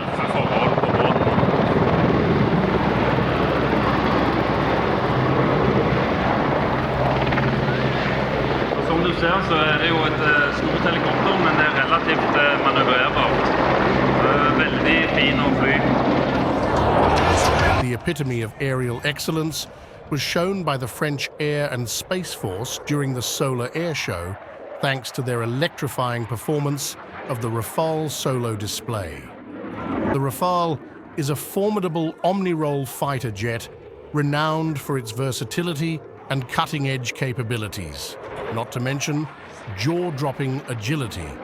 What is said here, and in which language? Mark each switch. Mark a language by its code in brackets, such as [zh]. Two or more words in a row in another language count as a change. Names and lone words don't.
[no] For forhold på båten. Og som du ser så det jo et stort helikopter, men det relativt manøvrerbart. Veldig fin å fly. [en] The epitome of aerial excellence was shown by the French Air and Space Force during the Sola Airshow, thanks to their electrifying performance of the Rafale solo display. The Rafale is a formidable omni-role fighter jet renowned for its versatility and cutting-edge capabilities, not to mention jaw-dropping agility.